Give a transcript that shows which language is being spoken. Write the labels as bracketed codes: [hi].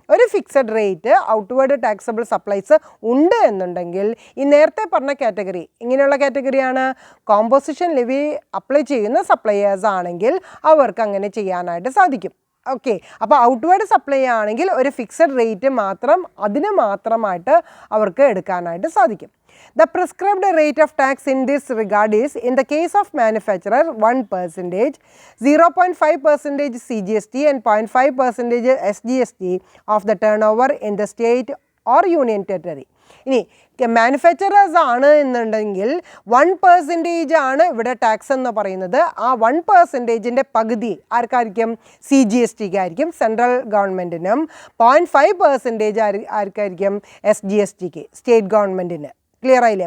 [ml] ഒരു fixed rate outward taxable supplies ഉണ്ട് എന്നുണ്ടെങ്കിൽ ഈ നേരത്തെ പറഞ്ഞ കാറ്റഗറി, ഇങ്ങനെയുള്ള കാറ്റഗറിയാണ് കോമ്പോസിഷൻ ലെവി അപ്ലൈ ചെയ്യുന്ന സപ്ലയേഴ്സ് ആണെങ്കിൽ അവർക്ക് അങ്ങനെ ചെയ്യാനായിട്ട് സാധിക്കും. ഓക്കെ, അപ്പോൾ ഔട്ട്വേർഡ് സപ്ലൈ ആണെങ്കിൽ ഒരു ഫിക്സഡ് റേറ്റ് മാത്രം, അതിന് മാത്രമായിട്ട് അവർക്ക് എടുക്കാനായിട്ട് സാധിക്കും. [en] The prescribed rate of tax in this regard is, in the case of manufacturer, 1%, 0.5% CGST and 0.5% SGST of the turnover in the state or union territory. [ml] ഇനി മാനുഫാക്ചറേഴ്സ് ആണ് എന്നുണ്ടെങ്കിൽ 1% ആണ് ഇവിടെ ടാക്സ് എന്ന് പറയുന്നത്. ആ 1%ൻ്റെ പകുതി ആർക്കായിരിക്കും? CGSTക്ക് ആയിരിക്കും, സെൻട്രൽ ഗവൺമെൻറ്റിനും. 0.5% ആർക്കായിരിക്കും? SGSTക്ക്, സ്റ്റേറ്റ് ഗവൺമെൻറ്റിന്. ക്ലിയർ ആയില്ലേ?